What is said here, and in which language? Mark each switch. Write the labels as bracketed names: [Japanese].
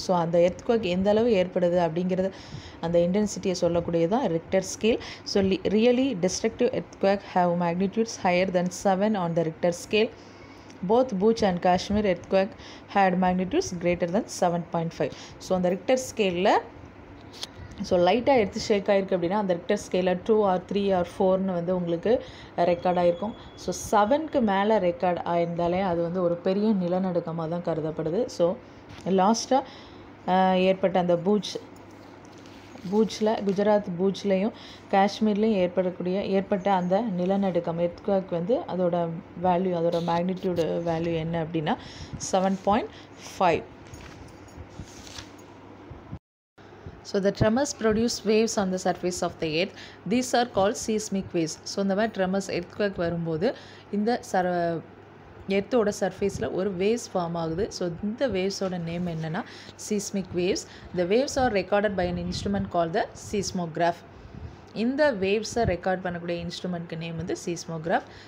[Tamil] So அந்த earthquake எந்த அளவு ஏற்படுது அப்படிங்கிறது அந்த இன்டென்சிட்டியை சொல்லக்கூடியதான் Richter scale. [English] So really destructive earthquake have magnitudes higher than 7 on the Richter scale. Both Bhuj and Kashmir earthquake had magnitudes greater than 7.5. [Tamil] So அந்த Richter ஸ்கேலில் so லைட்டாக எடுத்து ஷேக் ஆகிருக்கு அப்படின்னா அந்த ரிக்டர் ஸ்கேலில் 2 or 3 or 4ன்னு வந்து உங்களுக்கு ரெக்கார்ட் ஆகிருக்கும். ஸோ 7க்கு மேலே ரெக்கார்ட் ஆயிருந்தாலே அது வந்து ஒரு பெரிய நிலநடுக்கமாக தான் கருதப்படுது. ஸோ லாஸ்ட்டாக ஏற்பட்ட அந்த பூஜில் குஜராத் பூஜ்லேயும் காஷ்மீர்லேயும் ஏற்பட்ட அந்த நிலநடுக்கம் எர்த்குவேக் வந்து அதோட வேல்யூ, அதோட மேக்னிடியூடு வேல்யூ என்ன அப்படின்னா 7.5. [English] So the tremors produce waves on the surface of the earth. These are called seismic waves. [Tamil] So இந்த மாதிரி tremors earthquake வரும்போது இந்த எர்த்தோட சர்ஃபேஸில் ஒரு வேவ்ஸ் ஃபார்ம் ஆகுது. ஸோ இந்த வேவ்ஸோட நேம் என்னென்னா seismic waves. [English] The waves are recorded by an instrument call the seismograph. [Tamil] இந்த வேவ்ஸை ரெக்கார்ட் பண்ணக்கூடிய இன்ஸ்ட்ருமெண்ட்க்கு நேம் வந்து சீஸ்மோகிராஃப்.